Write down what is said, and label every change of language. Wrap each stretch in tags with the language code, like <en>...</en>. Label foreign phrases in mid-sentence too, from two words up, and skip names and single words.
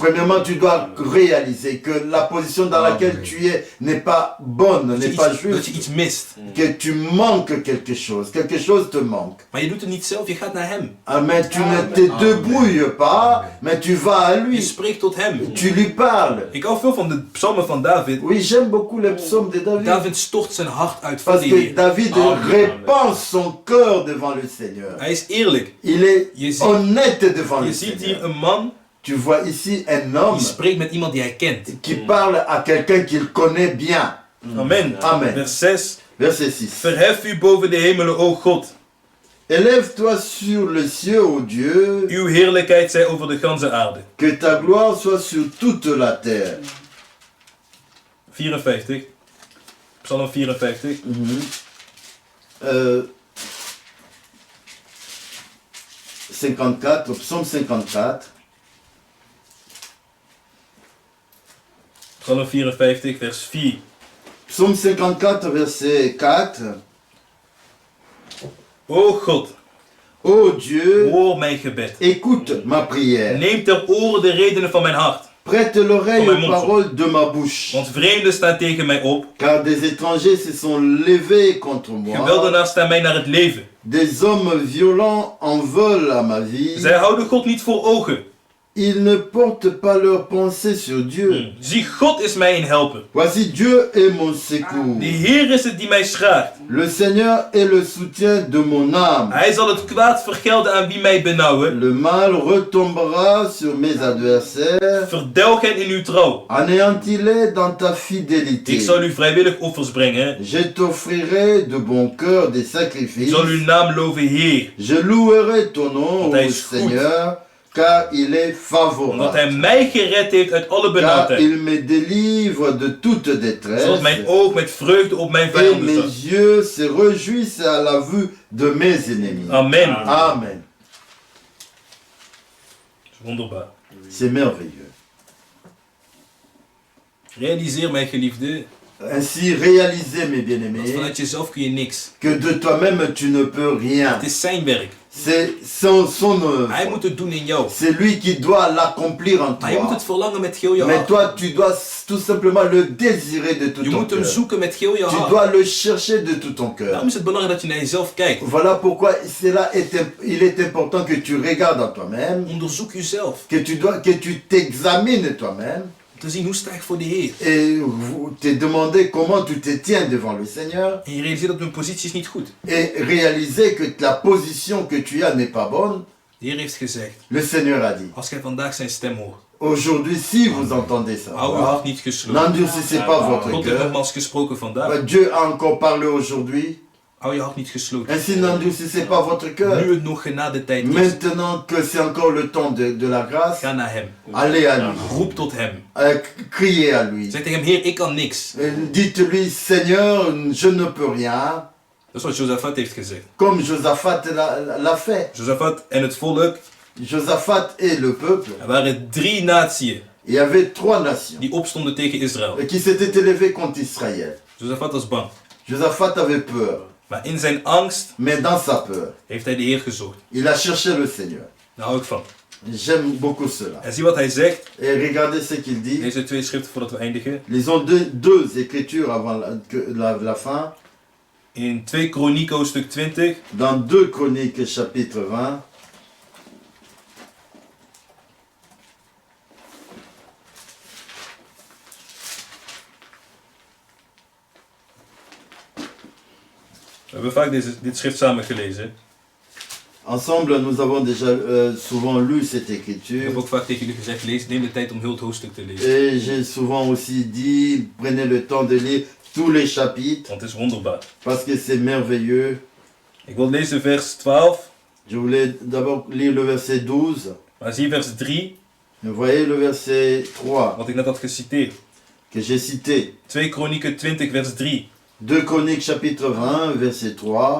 <fr>Premièrement, tu dois réaliser que la position dans laquelle tu es n'est pas bonne,</fr> <nl>Dat</nl> <fr>n'est</fr> <nl>je,</nl> <fr>pas</fr> <nl>iets, dat je</nl> <fr>juste,</fr> <nl>iets mist.</nl> <fr>que tu manques quelque chose te manque.</fr> <nl>Maar je doet het niet zelf, je gaat naar hem.</nl> <fr>Ah, mais tu ne te débrouilles pas, mais tu vas à</fr> <nl>Je</nl> <fr>lui,</fr> <nl>spreekt tot hem.</nl> <fr>tu lui parles.</fr> <nl>Ik hou veel van de psalmen van David.</nl> <fr>Oui, j'aime beaucoup les psaumes de David,</fr> <nl>David stort zijn hart uit voor</nl> <fr>parce</fr> <nl>de</nl> <fr>que</fr> <nl>Heer.</nl> <fr>David répand son cœur devant le Seigneur.</fr> <nl>Hij is eerlijk.</nl> <fr>Il est</fr> <nl>Je ziet,</nl> <fr>honnête devant</fr> <nl>je</nl> <fr>le</fr> <nl>ziet hier</nl> <fr>Seigneur.</fr> <nl>een man</nl> <fr>Tu vois ici un homme</fr> <nl>die spreekt met iemand die hij kent.</nl> <fr>qui parle à quelqu'un qu'il connaît bien.</fr> <nl>Amen.</nl> <fr>Amen.</fr> <nl>Vers 6.</nl> <fr>Verset 6.</fr> <nl>Verhef u boven de hemelen, o God.</nl> <fr>Élève-toi sur les cieux, ô Dieu,</fr> <nl>Uw heerlijkheid zij over de ganse aarde.</nl> <fr>que ta gloire soit sur toute la terre.</fr> <nl>54. Psalm 54.</nl> <fr>Euh, 54, psaume 54,</fr> <nl>Psalm 54, vers 4.</nl> <fr>psaume 54, verset 4.</fr> <nl>O God,</nl> <fr>Ô Dieu,</fr> <nl>hoor mijn gebed.</nl> <fr>écoute ma prière.</fr> <nl>Neem ter oren de redenen van mijn hart.</nl> <fr>Prête l'oreille Comme un aux paroles de ma bouche.</fr> <nl>Want vreemden staan tegen mij op.</nl> <fr>Car des étrangers se sont levés contre moi.</fr> <nl>Geweldenaars staan mij naar het leven.</nl> <fr>Des hommes violents en veulent à ma vie.</fr> <nl>Zij houden God niet voor ogen.</nl> <fr>Ils ne portent pas leurs pensées sur Dieu.</fr> <nl>Zie, God is mij een helper.</nl> <fr>Voici Dieu est mon secours.</fr> <nl>De Heer is het die mij schraagt.</nl> <fr>Le Seigneur est le soutien de mon âme.</fr> <nl>Hij zal het kwaad vergelden aan wie mij benauwen.</nl> <fr>Le mal retombera sur mes adversaires.</fr> <nl>Verdelg hen in uw trouw.</nl> <fr>Anéantis-les dans ta fidélité.</fr> <nl>Ik zal u vrijwillig offers brengen.</nl> <fr>Je t'offrirai de bon cœur des</fr> <nl>Ik</nl> <fr>sacrifices.</fr> <nl>zal uw naam loven, Heer.</nl> <fr>Je louerai ton nom,</fr> <nl>Want</nl> <fr>ô</fr> <nl>hij is goed.</nl> <fr>Seigneur, car il est</fr> <nl>Omdat hij</nl> <fr>favorable.</fr> <nl>mij gered heeft uit alle</nl> <fr>Car</fr> <nl>benauwdheid.</nl> <fr>il me délivre de toute détresse.</fr> <nl>Zodat mijn oog met vreugde op mijn</nl> <fr>Et</fr> <nl>vijanden zag.</nl> <fr>mes yeux se réjouissent à la vue de mes ennemis.</fr> <nl>Amen.</nl> <fr>Amen.</fr> <nl>Wonderbaar.</nl> <fr>C'est merveilleux.</fr> <nl>Realiseer, mijn geliefde,</nl> <fr>Ainsi, réalisez, mes</fr> <nl>dat</nl> <fr>bien-aimés,</fr> <nl>vanuit jezelf kun je niks.</nl> <fr>que de toi-même tu ne peux rien.</fr> <nl>Het is zijn werk.</nl> <fr>C'est son</fr> <nl>Hij</nl> <fr>œuvre.</fr> <nl>moet het doen in jou.</nl> <fr>C'est lui qui doit l'accomplir en</fr> <nl>Maar je moet</nl> <fr>toi.</fr> <nl>het verlangen met heel je</nl> <fr>Mais</fr> <nl>hart.</nl> <fr>toi, tu dois tout simplement le désirer de tout</fr> <nl>Je</nl> <fr>ton</fr> <nl>moet hem</nl> <fr>cœur.</fr> <nl>zoeken met heel je</nl> <fr>Tu</fr> <nl>hart.</nl> <fr>dois le chercher de tout ton cœur.</fr> <nl>Daarom is het belangrijk dat je naar jezelf kijkt.</nl> <fr>Voilà pourquoi il est important que tu regardes en toi-même,</fr> <nl>Onderzoek jezelf.</nl> <fr>que tu t'examines toi-même</fr> <nl>Om te zien hoe sta ik voor de Heer.</nl> <fr>et te demander comment tu te tiens devant le Seigneur</fr> <nl>En je realiseert dat mijn positie is niet goed.</nl> <fr>et réaliser que la position que tu as n'est pas bonne.</fr> <nl>De Heer heeft gezegd,</nl> <fr>Le Seigneur a dit,</fr> <nl>als gij vandaag zijn stem hoort,</nl> <fr>aujourd'hui, si vous entendez ça,</fr> <nl>hou uw hart niet gesloten.</nl> <fr>n'endurcissez pas votre</fr> <nl>God heeft</nl> <fr>cœur.</fr> <nl>nogmaals gesproken vandaag.</nl> <fr>Dieu a encore parlé aujourd'hui.</fr> <nl>Hou je hart niet gesloten.</nl> <fr>Ainsi, n'endurcissez pas votre cœur.</fr> <nl>Nu het nog genade tijd is,</nl> <fr>Maintenant que c'est encore le temps de la grâce,</fr> <nl>ga naar hem.</nl> <fr>allez à lui.</fr> <nl>Roep tot hem.</nl> <fr>Criez à lui.</fr> <nl>Zeg tegen hem, Heer, ik kan niks.</nl> <fr>Dites-lui, Seigneur, je ne peux rien.</fr> <nl>Dat is wat Josaphat heeft gezegd.</nl> <fr>Comme Josaphat l'a fait.</fr> <nl>Josaphat en het volk,</nl> <fr>Josaphat et le peuple.</fr> <nl>er waren 3 naties</nl> <fr>Il y avait 3 nations</fr> <nl>die opstonden tegen Israël.</nl> <fr>qui s'étaient élevées contre Israël.</fr> <nl>Josaphat was bang.</nl> <fr>Josaphat avait peur.</fr> <nl>Maar in zijn angst</nl> <fr>Mais dans sa peur,</fr> <nl>heeft hij de Heer gezocht.</nl> <fr>il a cherché le Seigneur.</fr> <nl>Daar hou ik van.</nl> <fr>J'aime beaucoup cela.</fr> <nl>En zie wat hij zegt.</nl> <fr>Et regardez ce qu'il dit.</fr> <nl>Deze 2 schriften voordat we eindigen.</nl> <fr>Lisons deux écritures avant la fin.</fr> <nl>In 2 Kronieken hoofdstuk 20.</nl> <fr>Dans 2 Chroniques chapitre 20.</fr> <nl>We hebben vaak dit schrift samen gelezen.</nl> <fr>Ensemble, nous avons déjà souvent lu cette</fr> <nl>Ik</nl> <fr>écriture.</fr> <nl>heb ook vaak tegen jullie gezegd, neem de tijd om heel het hoofdstuk te lezen.</nl> <fr>Et j'ai souvent aussi dit, prenez le temps de lire tous les chapitres,</fr> <nl>Want het is wonderbaar.</nl> <fr>parce que c'est merveilleux.</fr> <nl>Ik wil lezen vers 12.</nl> <fr>Je voulais d'abord lire le verset 12.</fr> <nl>Maar zie vers 3,</nl> <fr>Vous voyez le verset 3.</fr> <nl>wat ik net had geciteerd.</nl> <fr>que j'ai cité.</fr> <nl>2 Kronieken 20 vers 3.</nl> <fr>2 Chroniques chapitre 20, verset 3.</fr>